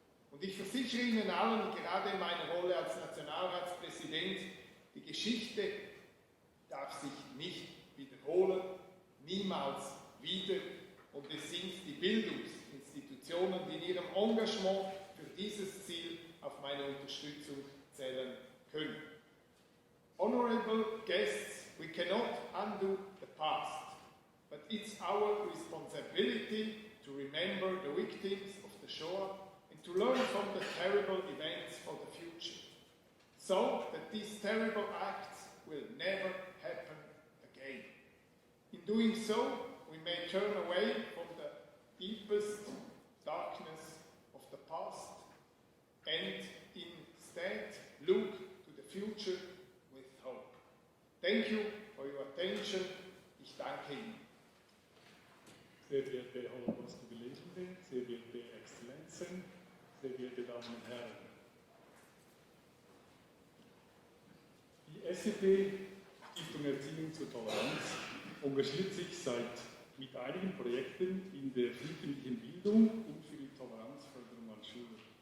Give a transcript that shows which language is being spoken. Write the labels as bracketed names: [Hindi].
[German] Und ich versichere Ihnen allen, gerade in meiner Rolle als Nationalratspräsident, die Geschichte darf sich nicht wiederholen, niemals wieder. Und es sind die Bildungsinstitutionen, die in ihrem Engagement für dieses Ziel auf meine Unterstützung zählen können. [English] Honorable guests, we cannot undo the past, but it's our responsibility to remember the victims of the Shoah and to learn from the terrible events for the future, so that these terrible acts will never happen again. In doing so, we may turn away from the deepest darkness of the past and instead look to the future with hope. Thank you for your attention. [German] Ich danke Ihnen. Sehr geehrte Holocaust-Überlebende, sehr geehrte Exzellenzen, sehr geehrte Damen und Herren. Die SED, Stiftung Erziehung zur Toleranz, engagiert sich mit einigen Projekten in der frühkindlichen Bildung und für die Toleranzförderung an Schulen.